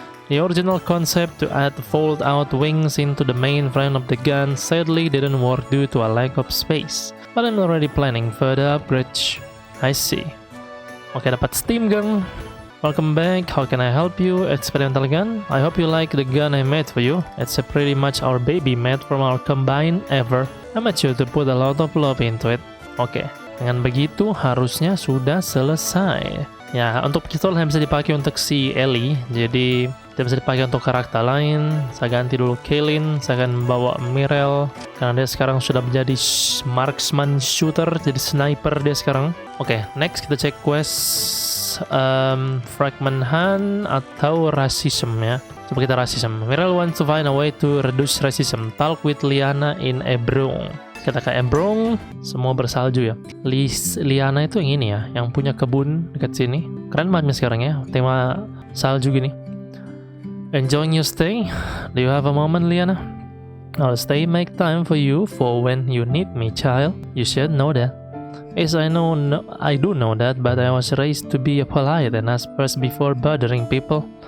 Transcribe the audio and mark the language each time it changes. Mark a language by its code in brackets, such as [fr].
[en] The original concept to add fold-out wings into the main frame of the gun sadly didn't work due to a lack of space, but I'm already planning further upgrades. I see. [id] Oke, dapat steam gun. [en] Welcome back. How can I help you? Experimental gun. I hope you like the gun I made for you. It's pretty much our baby made from our combined ever. I made sure to put a lot of love into it. [id] Oke, dengan begitu harusnya sudah selesai. Ya, untuk pistol hanya bisa dipakai untuk si Ellie, jadi tidak bisa dipakai untuk karakter lain. Saya ganti dulu Kaylin, saya akan bawa Mirel karena dia sekarang sudah menjadi marksman shooter, jadi sniper dia sekarang. Oke, next kita cek quest fragment hand atau rasisme ya. Coba kita rasisme. [en] Mirel wants to find a way to reduce racism. Talk with Liana in Abrar. [id] Kita ke Abrar, semua bersalju ya. Liana itu yang ini ya, yang punya kebun dekat sini. Keren banget sekarang ya, tema salju gini. [en] Enjoying your stay? Do you have a moment, Liana? I'll stay, make time for you for when you need me, child. You should know that. Yes, I do know that, but I was raised to be polite and ask first before bothering people.